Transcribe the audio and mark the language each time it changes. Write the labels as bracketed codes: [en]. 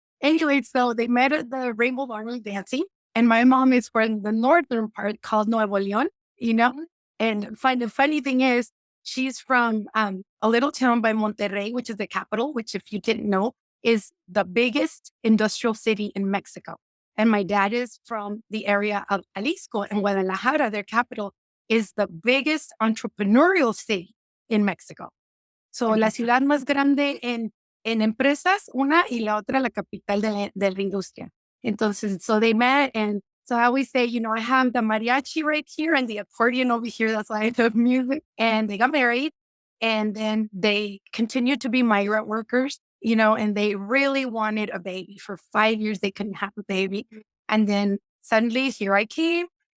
[en] Anyway, so they met at the Rainbow Army dancing. And my mom is from the northern part called Nuevo León, And the funny thing is, she's from a little town by Monterrey, which is the capital, which, if you didn't know, is the biggest industrial city in Mexico. And my dad is from the area of Jalisco, and Guadalajara, their capital, is the biggest entrepreneurial city in Mexico. [es] So la ciudad más grande en empresas, una y la otra la capital de la industria. [en] Entonces, so they met. And so I always say, I have the mariachi right here and the accordion over here. That's why I love music. And they got married. And then they continued to be migrant workers, and they really wanted a baby. For 5 years, they couldn't have a baby. And then suddenly here I came.